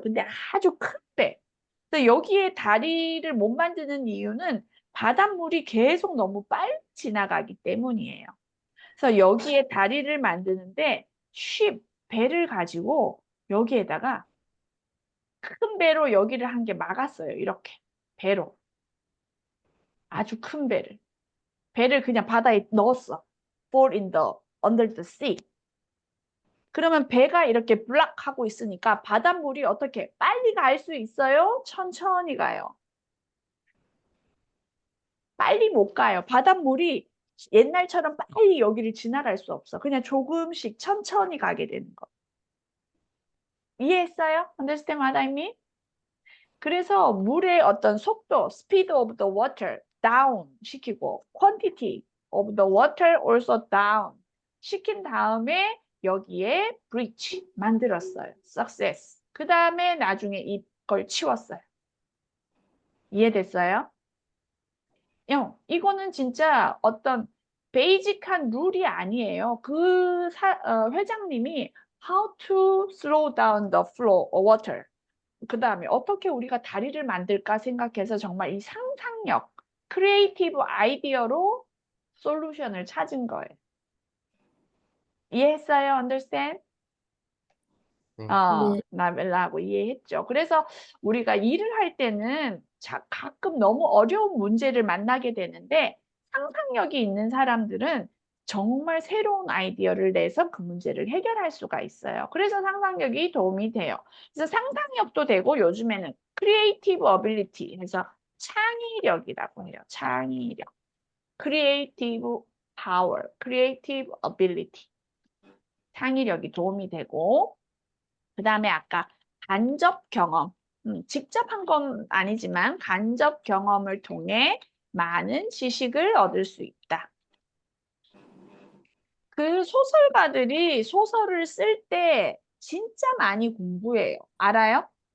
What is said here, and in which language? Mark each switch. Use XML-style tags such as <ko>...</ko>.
<ko>근데 아주 큰 배. 그래서 여기에 다리를 못 만드는 이유는 바닷물이 계속 너무 빨리 지나가기 때문이에요. 그래서 여기에 다리를 만드는데 쉽, 배를 가지고 여기에다가 큰 배로 여기를 한 개 막았어요. 이렇게 배로. 아주 큰 배를. 배를 그냥 바다에 넣었어.</ko> <en>Fall in the under the sea.</en> <ko>그러면 배가 이렇게 블락 하고 있으니까 바닷물이 어떻게 빨리 갈 수 있어요? 천천히 가요. 빨리 못 가요. 바닷물이 옛날처럼 빨리 여기를 지나갈 수 없어. 그냥 조금씩 천천히 가게 되는 거. 이해했어요?</ko> <en>Understand what I mean?</en> <ko>그래서 물의 어떤 속도,</ko> <en>speed of the water down</en> <ko>시키고</ko> <en>quantity of the water also down</en> <ko>시킨 다음에 여기에</ko> <en>bridge</en> <ko>만들었어요.</ko> <en>success.</en> <ko>그 다음에 나중에 이걸 치웠어요. 이해됐어요? 이거는 진짜 어떤 베이직한 룰이 아니에요. 그 회장님이</ko> <en>how to slow down the flow of water.</en> <ko>그 다음에 어떻게 우리가 다리를 만들까 생각해서 정말 이 상상력, 크리에이티브 아이디어로 솔루션을 찾은 거예요. 이해했어요?</ko> <en>Understand?</en> <ko>네. 네. 나벨라하고 이해했죠. 그래서 우리가 일을 할 때는 가끔 너무 어려운 문제를 만나게 되는데 상상력이 있는 사람들은 정말 새로운 아이디어를 내서 그 문제를 해결할 수가 있어요. 그래서 상상력이 도움이 돼요. 그래서 상상력도 되고 요즘에는</ko> <en>creative ability</en> <ko>해서 창의력이라고 해요. 창의력.</ko> <en>creative power, creative ability.</en> <ko>창의력이 도움이 되고 그 다음에 아까 간접 경험, 직접 한 건 아니지만 간접 경험을 통해 많은 지식을 얻을 수 있다. 그 소설가들이 소설을 쓸 때 진짜 많이 공부해요. 알아요?</ko>